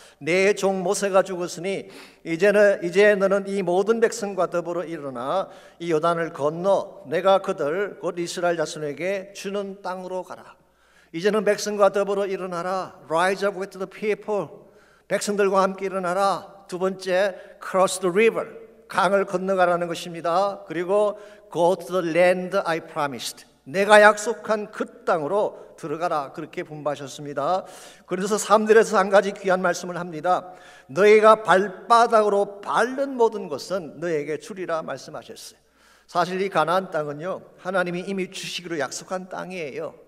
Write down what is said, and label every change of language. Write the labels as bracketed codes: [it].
[ko] 내 종 모세가 죽었으니 이제 너는 이 모든 백성과 더불어 일어나 이 요단을 건너 내가 그들 곧 이스라엘 자손에게 주는 땅으로 가라. 이제는 백성과 더불어 일어나라. [en] Rise up with the people. [ko] 백성들과 함께 일어나라. 두 번째, [en] cross the river. [ko] 강을 건너가라는 것입니다. 그리고 [en] go to the land I promised. [ko] 내가 약속한 그 땅으로 들어가라. 그렇게 분부하셨습니다. 그래서 3절에서 한 가지 귀한 말씀을 합니다. 너희가 발바닥으로 밟는 모든 것은 너에게 주리라 말씀하셨어요. 사실 이 가나안 땅은요, 하나님이 이미 주시기로 약속한 땅이에요.